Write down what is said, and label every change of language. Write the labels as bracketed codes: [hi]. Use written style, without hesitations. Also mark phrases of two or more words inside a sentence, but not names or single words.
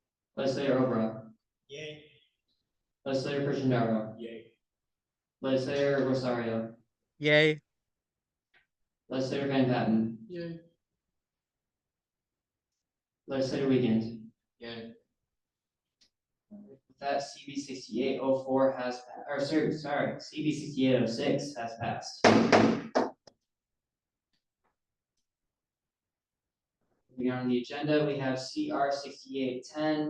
[en] Legislator Obra. Yay. Legislator Christian. Yay. Legislator Rosario. Yay. Legislator Van Patten. Yay. Legislator Wiegand. Yay. With that, CB 6804 has, sorry, CB 6806 has passed. Moving on the agenda, we have CR 6810.